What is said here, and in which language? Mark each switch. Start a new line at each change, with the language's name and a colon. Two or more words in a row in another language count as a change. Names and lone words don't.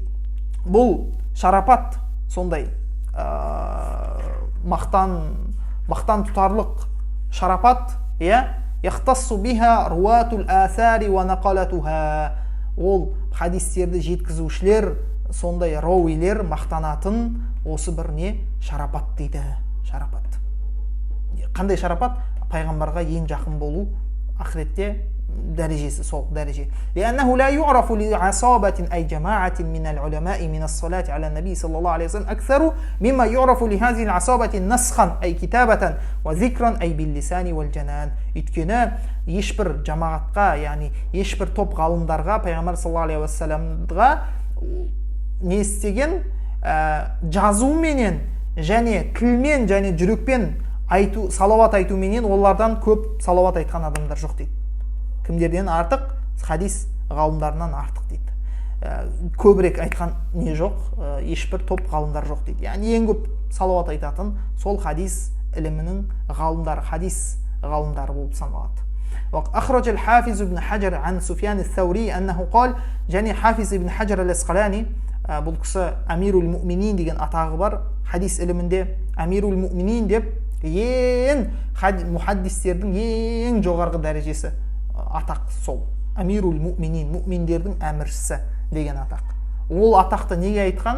Kazakh: Бұл шарапат, сондай мақтан тұтарлық шарапат,
Arabic: يختص بها رواة الآثار ونقلتها.
Kazakh: Ол хадистерді жеткізушілер, сондай рауилер мақтанатын осы бір не шарапат дейді. Шарапат. Қандай шарапат? Пайғамбарға ең жақын болу, ақыретте дәрежесі, сол дәреже.
Arabic: لأنه لا يعرف لعصابة أي جماعة من العلماء من الصلاة على النبي صلى الله عليه وسلم أكثر مما يعرف لهذه العصابة نسخا أي كتابة وذكرا أي باللسان والجنان.
Kazakh: Өйткені ешбір жамағатқа, яғни ешбір топ ғалымдарға пайғамбар
Arabic: صلى الله عليه وسلم
Kazakh: не істеген жазуменен және тілмен және жүрекпен айту, салауат айтуменен олардан көп салауат айтқан адамдар жоқ дейді. Кімдерден артық? Хадис ғалымдарынан артық дейді. Көбірек айтқан не жоқ, ешбір топ ғалымдар жоқ дейді. Яғни ең көп салауат айтатын сол хадис ілімінің ғалымдары, хадис ғалымдары болып саналады.
Arabic: أخرج الحافظ ابن حجر عن سفيان الثوري أنه قال,
Kazakh: және Хафиз ибн Хаджар al-Асқалани бұл кісі Амирул Муъминин деген атағы бар. Хадис ілімінде Амирул Муъминин деп ең мухаддистердің ең жоғарғы дәрежесі атақ сол. Амирул Муъминин, муъминдердің әміршісі деген атақ. Ол атақты неге айтқан?